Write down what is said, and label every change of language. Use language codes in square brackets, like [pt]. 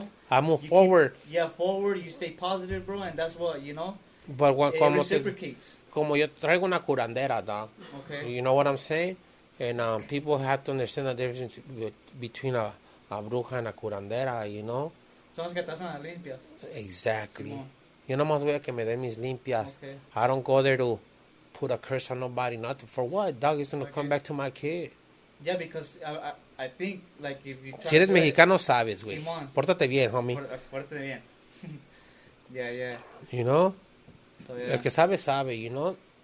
[en] I move forward. Forward. You stay positive, bro, and that's what But it reciprocates. [es] Como yo traigo una curandera, dog. [en] Okay. You know what I'm saying? And people have to understand the difference between a bruja and a curandera, you know? [es] Son las que te hacen las limpias. [en] Exactly. [es] Simón. Yo nomás voy a que me den mis limpias. Okay. [en] I don't go there to put a curse on nobody, nothing. For what? Dog, it's going to come back to my kid. Yeah, because I think, like, if you try [es] Si eres [en] to [es] mexicano, sabes, güey. Simón. Pórtate bien, homie. Fuerte bien. Yeah. [en] You know? So, yeah. [es] El que sabe, [en] you know?